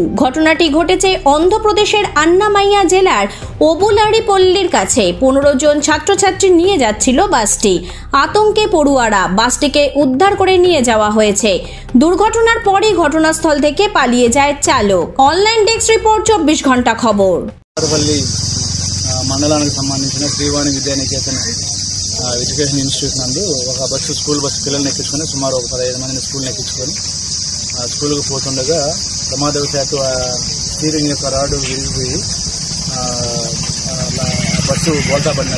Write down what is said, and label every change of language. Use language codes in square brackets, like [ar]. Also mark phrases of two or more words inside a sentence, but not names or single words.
[bn] ঘটনাটি ঘটেছে অন্ধ্রপ্রদেশের আন্নামাইয়া জেলার ওবুলারি পল্লীর কাছে। 15 জন ছাত্রছাত্রী নিয়ে যাচ্ছিল বাসটি। আতঙ্কে পড়ুয়ারা, বাসটিকে উদ্ধার করে নিয়ে যাওয়া হয়েছে। দুর্ঘটনার পরই ঘটনাস্থল থেকে পালিয়ে যায় চালক। [en] online desk report [te] 24 గంట ఖబర్। మండలానికి సంబంధించిన శ్రీవాణి విద్యానికేతన ఎడ్యుకేషన్ ఇన్స్టిట్యూట్ నందు ఒక బస్సు, [en] school bus [te] పిల్లల్ని ఎక్కించుకొని సుమారు ఒక 15 మందిని స్కూల్ని ఎక్కించుకొని స్కూల్కి పోతుండగా ప్రమాదవశాత్తు స్టీరింగ్ యొక్క రాడు విరిగిపోయి బస్సు బోల్తా పడినది.